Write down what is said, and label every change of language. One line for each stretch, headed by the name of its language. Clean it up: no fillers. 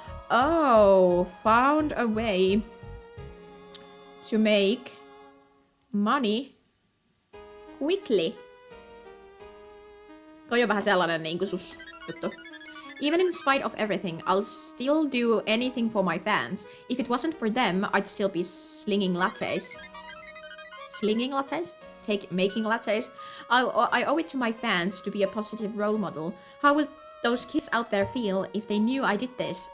English: Oh, found a way to make money quickly.
Finnish: Toi on vähän sellainen niinku sus juttu.
English: Even in spite of everything, I'll still do anything for my fans. If it wasn't for them, I'd still be slinging lattes. Slinging lattes? Making lattes? I owe it to my fans to be a positive role model. How will those kids out there feel if they knew I did this?